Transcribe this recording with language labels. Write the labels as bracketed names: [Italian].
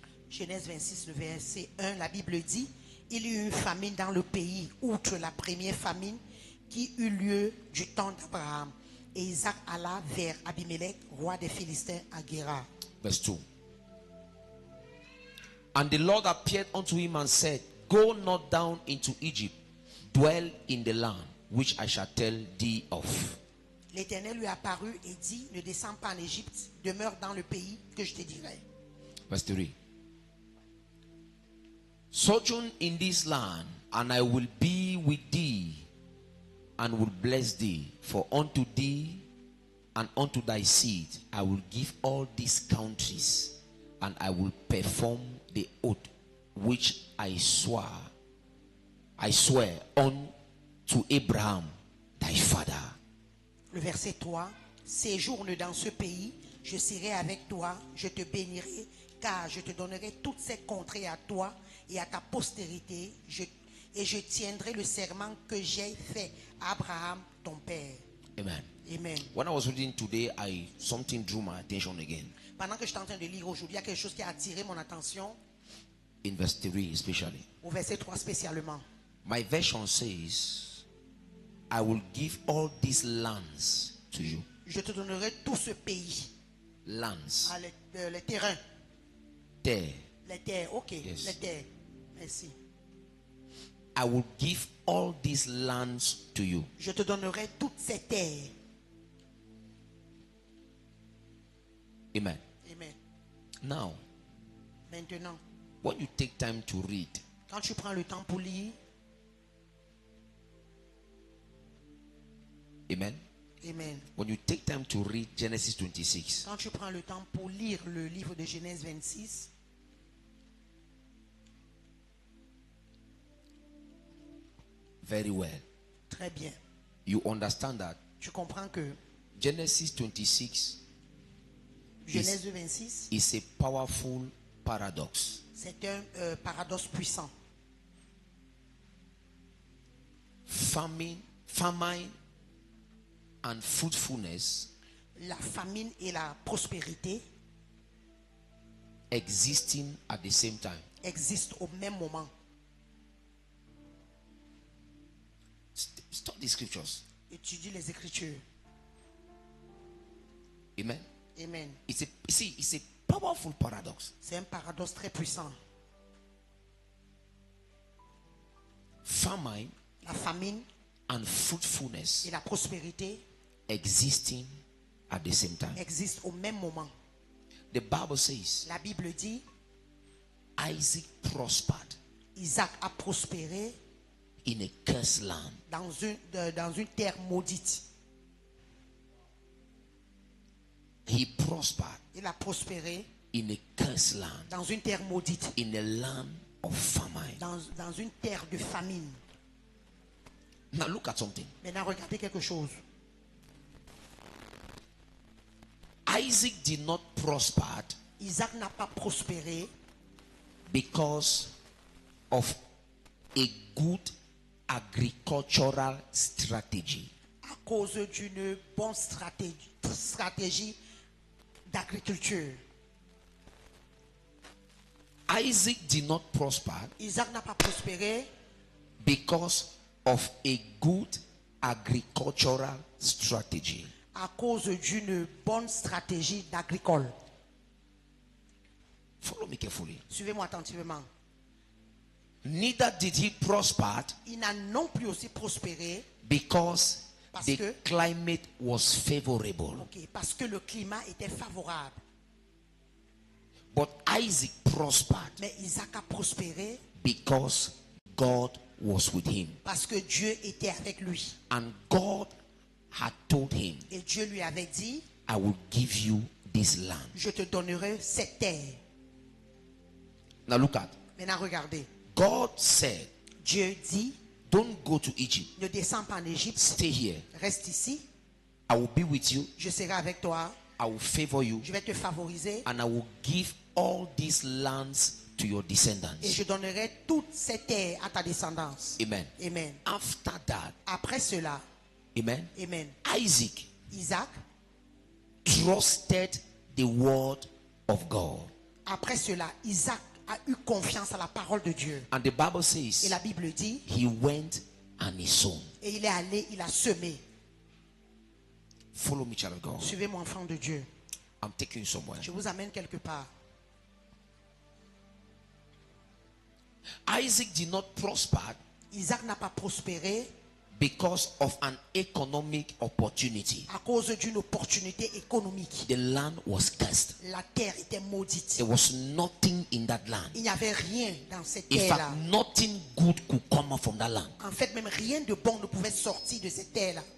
[French] Genèse 26, le verset 1, la Bible dit, il y eut une famine dans le pays, outre la première famine qui eut lieu du temps d'Abraham. Et Isaac alla vers Abimelech, roi des Philistins, à Gerar. [English] Verse 2. And the Lord appeared unto him and said, Go not down into Egypt, dwell in the land which I shall tell thee of. [French] L'Éternel lui apparut et dit, ne descends pas en Égypte, demeure dans le pays que je te dirai. [English] Verse 3. Sojourn in this land, and I will be with thee, and will bless thee. For unto thee and unto thy seed I will give all these countries, and I will perform the oath which I swear unto Abraham thy father. [French] Le verset 3, séjourne dans ce pays, je serai avec toi, je te bénirai, car je te donnerai toutes ces contrées à toi et à ta postérité, et je tiendrai le serment que j'ai fait à Abraham, ton père. [English] Amen. [French] Amen. [English] When I was reading today, something drew my attention again. [French] Pendant que j'étais en train de lire aujourd'hui, il y a quelque chose qui a attiré mon attention, [English] In verse 3 especially. [French] au verset 3 spécialement. [English] My version says, I will give all these lands to you. [French] Je te donnerai tout ce pays, [English] Lands. [French] les terrains, [English] There. [French] les terres, ok, [English] Yes. [French] les terres. Merci. [English] I will give all these lands to you. [French] Je te donnerai toutes ces terres. [English] Amen. [French] Amen. [English] Now, [French] Maintenant, [English] when you take time to read, [French] quand tu prends le temps pour lire, [English] amen. [French] Amen. [English] When you take time to read Genesis 26, [French] Quand tu prends le temps pour lire le livre de Genèse 26, [English] very well, [French] très bien, [English] you understand that [French] tu comprends que [English] Genesis 26 [French] Genèse 26, [English] is a powerful paradox. [French] c'est un paradoxe puissant. [English] Famine and fruitfulness [French] La famine et la prospérité [English] existing at the same time. [French] existent au même moment. [English] Study scriptures. [French] Étudie les Écritures. [English] Amen. [French] Amen. [English] It's a powerful paradox. [French] C'est un paradoxe très puissant. [English] Famine [French] La famine [English] and fruitfulness [French] et la prospérité [English] existing at the same time. [French] existent au même moment. [English] The Bible says [French] La Bible dit, [English] Isaac prospered [French] Isaac a prospéré [English] in a cursed land. [French] dans une terre maudite. [English] He prospered [French] Il a prospéré [English] in a cursed land, [French] dans une terre maudite, [English] in a land of famine. [French] dans une terre de famine. [English] Now look at something. [French] Maintenant, regardez quelque chose. [English] Isaac did not prosper [French] Isaac n'a pas prospéré [English] because of a good agricultural strategy. [French] à cause d'une bonne stratégie d'agriculture. [English] Isaac did not prosper [French] Isaac n'a pas prospéré [English] because of a good agricultural strategy. [French] à cause d'une bonne stratégie d'agricole. [English] Follow me carefully. [French] Suivez-moi attentivement. [English] Neither did he prosper [French] Il n'a non plus aussi prospéré [English] because [French] Parce [English] the [French] que- [English] climate was favorable. [French] parce que le climat était favorable. [English] But Isaac prospered [French] Mais Isaac a prospéré [English] because God was with him. [French] parce que Dieu était avec lui. [English] And God had told him, [French] Et Dieu lui avait dit, [English] I will give you this land. [French] je te donnerai cette terre. [English] Now look at. [French] Maintenant regardez. [English] God said, [French] Dieu dit, [English] don't go to Egypt. [French] ne descends pas en Égypte. [English] Stay here. [French] Reste ici. [English] I will be with you. [French] Je serai avec toi. [English] I will favor you. [French] Je vais te favoriser. [English] And I will give all these lands to your [French] Et [English] descendants. [French] je donnerai toutes ces terres à ta descendance. [English] Amen. [French] Amen. [English] After that, [French] Après cela, [English] amen, [French] amen. [English] Isaac [French] Isaac, [English] trusted the word of God. [French] après cela, Isaac a eu confiance à la parole de Dieu. [English] And the Bible [French] Et [English] says [French] la Bible dit, [English] he went and he sown. [French] et il est allé, il a semé. [English] Follow me, child of God. [French] Suivez-moi, enfant de Dieu. [English] I'm taking you somewhere. [French] Je vous amène quelque part. [English] Isaac did not prosper [French] Isaac n'a pas prospéré [English] because of an economic opportunity. [French] à cause d'une opportunité économique. [English] The land was cursed. [French] La terre était maudite. [English] There was nothing in that land. [French] Il n'y avait rien dans cette [English] In [French] terre-là. [English] fact, nothing good could come out from that land. [French] En fait, même rien de bon ne pouvait sortir de cette terre-là.